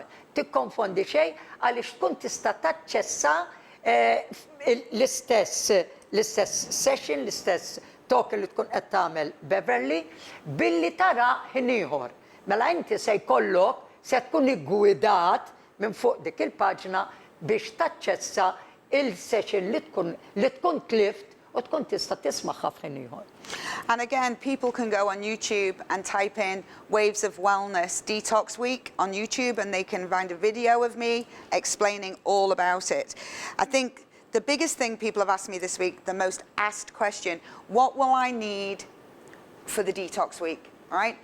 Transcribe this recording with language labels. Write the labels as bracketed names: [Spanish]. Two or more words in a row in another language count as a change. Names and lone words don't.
[Maltese] Tikkonfondi xejn għaliex tkun tista' taċċessa l-istess session, l-istess talk li tkun qed tagħmel Beverley billi tara ħin ieħor. Mela inti se jkollok se tkun iggwidat minn fuq dik il-paġna biex taċċessa il-session li tkun tlift u tkun tista' tismagħha f'ħin ieħor. [English] And again, people can go on YouTube and type in Waves of Wellness Detox Week on YouTube and they can find a video of me explaining all about it. I think the biggest thing people have asked me this week, the most asked question, what will I need for the detox week, all right?